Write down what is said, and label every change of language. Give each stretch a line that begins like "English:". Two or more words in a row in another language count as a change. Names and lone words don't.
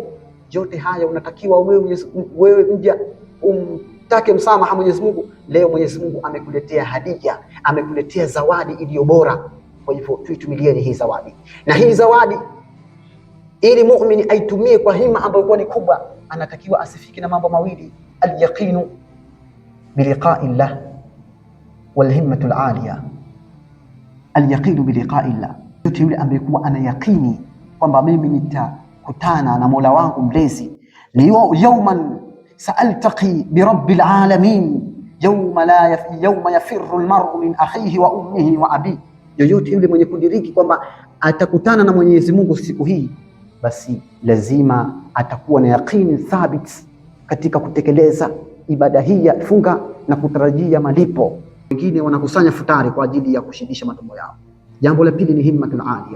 Swahili: Yote haya unatakiwa wewe mja take msamaha Mwenyezi Mungu. Leo Mwenyezi Mungu amekuletea hadia, amekuletea zawadi iliyo bora. Kwa hivyo tuitumilieni hii zawadi, na hii zawadi ili muumini aitumie kwa hima ambayo kwa ni kubwa, anatakiwa asifiki na mambo mawili:
Arabic: اليقين بلقاء الله والهمة العالية. اليقين بلقاء الله,
Swahili: yote yule ambaye kuwa ana yaqini kwamba mimi nitakutana na Mola wangu mlezi,
Arabic: يوما سألتقي برب العالمين يوم يفر المرء من أخيه وأمه وأبيه.
Swahili: Yoyote yule mwenye kudiriki kwamba atakutana na Mwenyezi Mungu siku hii, basi lazima atakuwa na yaqini thabit katika kutekeleza ibada hii ya funga na kutarajia malipo. Wengine wanakusanya futari kwa ajili ya kushidisha matumbo yao. Jambo la pili ni
Arabic: الهمة العالية.